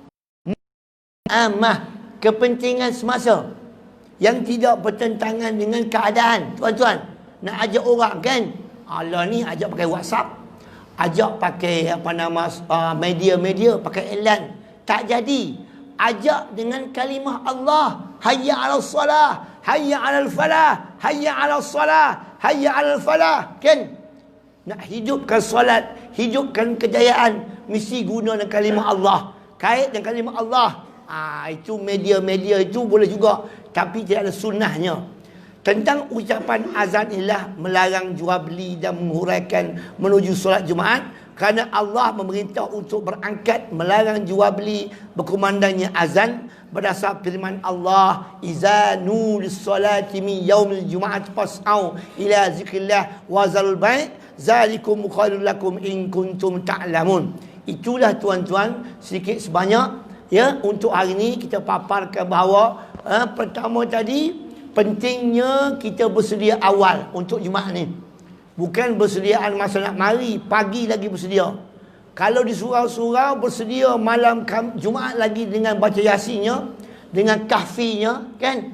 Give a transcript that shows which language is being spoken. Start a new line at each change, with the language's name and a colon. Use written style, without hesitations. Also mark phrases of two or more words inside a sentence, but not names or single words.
Malay: Kepentingan semasa yang tidak bertentangan dengan keadaan. Tuan-tuan, nak ajak orang kan? Allah ni ajak pakai WhatsApp, ajak pakai media-media, pakai iklan. Tak jadi. Ajak dengan kalimah Allah,
Arabic: حي على الصلاة، حي على الفلاح، حي على الصلاة، حي على الفلاح.
Malay: Kan? Nak hidupkan solat, hidupkan kejayaan, mesti guna dengan kalimah Allah. Kait dengan kalimah Allah. Itu media-media itu boleh juga, tapi tidak ada sunnahnya. Tentang ucapan azan ialah melarang jual beli dan menghuraikan menuju solat Jumaat. Kerana Allah memerintah untuk berangkat, melarang jual beli, berkumandangnya azan berdasar firman Allah,
Arabic: إذا نودي للصلاة من يوم الجمعة فاسعوا إلى ذكر الله وذروا البيع ذلكم خير لكم إن كنتم تعلمون.
Malay: Itulah tuan-tuan sedikit sebanyak ya untuk hari ini kita paparkan bahawa pertama tadi pentingnya kita bersedia awal untuk Jumaat ni. Bukan bersediaan masa nak mari, pagi lagi bersedia. Kalau di surau-surau bersedia malam Jumaat lagi dengan baca yasinnya, dengan kahfinya, kan?